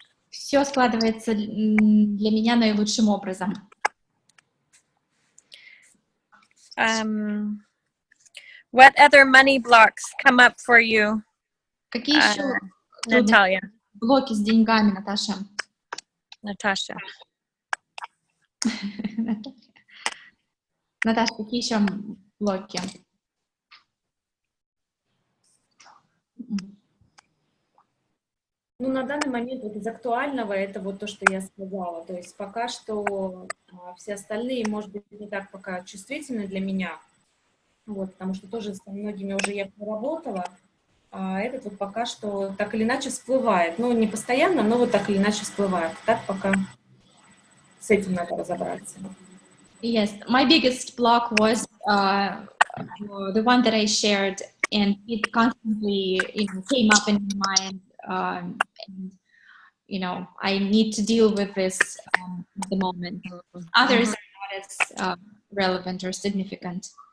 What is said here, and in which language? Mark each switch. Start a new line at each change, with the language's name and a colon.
Russian: Все складывается для меня наилучшим образом.
English: What other money blocks come up for you?
Russian: Какие еще
English: Natalia.
Russian: блоки с деньгами, Наташа?
English: Natasha.
Russian: Наташа, какие еще блоки? Ну, на данный момент вот из актуального это вот то, что я сказала. То есть пока что все остальные, может быть, не так пока чувствительны для меня. Вот, потому что тоже со многими уже я поработала. А этот вот пока что так или иначе всплывает. Ну, не постоянно, но вот так или иначе всплывает. Так пока с этим надо разобраться.
English: Yes, my biggest block was the one that I shared, and it constantly, came up in my mind. And I need to deal with this at the moment. Others are not as relevant or significant.